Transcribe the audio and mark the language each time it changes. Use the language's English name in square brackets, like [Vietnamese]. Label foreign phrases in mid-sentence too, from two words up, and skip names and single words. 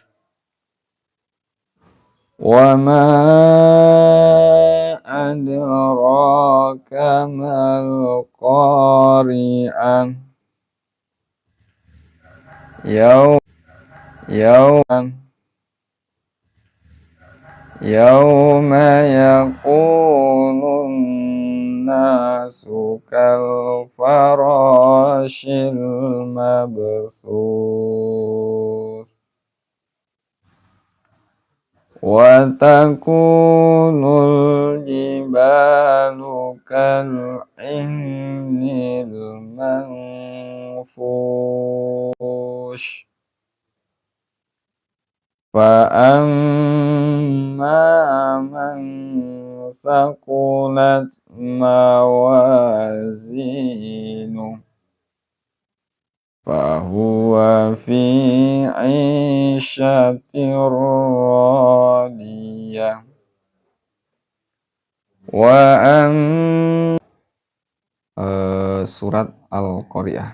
[Arabic] وما أدراك ما القارعة. يوم يكون الناس كالفراش المبثوث وتكون الجبال كالعهن manfush فأما من ثقلت موازينه فهو في عيشة راضية Surat Al-Qari'ah.